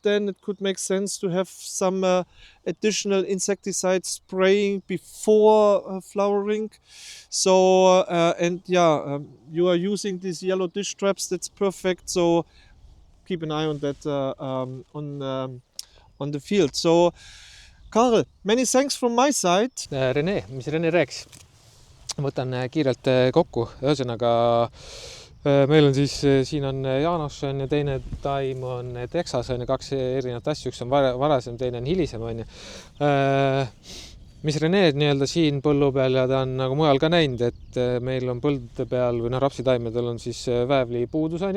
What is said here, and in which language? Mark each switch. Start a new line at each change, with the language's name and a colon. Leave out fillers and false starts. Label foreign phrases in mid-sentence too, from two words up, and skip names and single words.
English: Then it could make sense to have some additional insecticide spraying before flowering. So and yeah, you are using these yellow dish traps. That's perfect. So keep an eye on that on the field. So Karel, many thanks from my side.
Estonian: Rene, mis Rene rääkis? Võtan kiirelt kokku, ühesõnaga meil on siis, siin on Jaanoš on ja teine taim on Texas on ja 2 erinevat asju, üks on varasem, teine on hilisem on ju. Mis Rene nii-öelda siin põllu peal ja ta on nagu mujal ka näinud, et meil on põldude peal või rapsitaimedel on siis väävli puudus on ju.